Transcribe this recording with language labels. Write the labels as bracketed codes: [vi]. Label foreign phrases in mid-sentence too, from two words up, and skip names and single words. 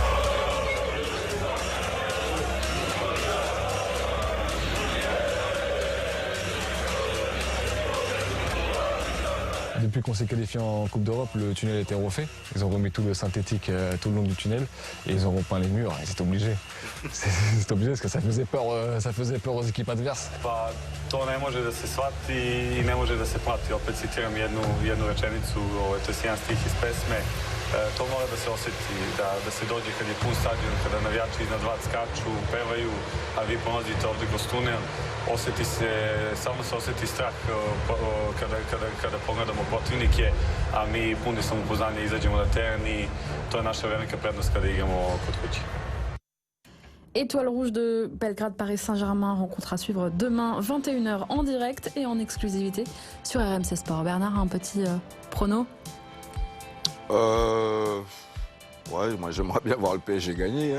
[fr] Depuis qu'on s'est qualifié en Coupe d'Europe, le tunnel a été refait. Ils ont remis tout le synthétique tout le long du tunnel et ils ont repeint les murs. Et c'est obligé. C'est obligé parce que ça faisait peur aux équipes adverses. [sr] To ne može da se shvati I ne može da se plati. Opet citiram jednu rečenicu, to je jedan stih iz pesme. To mora da se osjeti, da se dođe kad je pun stadion, kada navijači iznad vas skaču, pevaju, a vi prolazite ovdje kroz tunel. Samo se osjeti strah kada pogledamo protivnike, a mi puni samopouzdanja izađemo na teren I to je naša velika prednost kada igramo kod kuće. [fr] Étoile Rouge de Belgrade, Paris Saint-Germain, rencontre à suivre demain 21h en direct et en exclusivité sur RMC Sport. Bernard, un petit prono? Ouais, moi j'aimerais bien voir le PSG gagner, hein.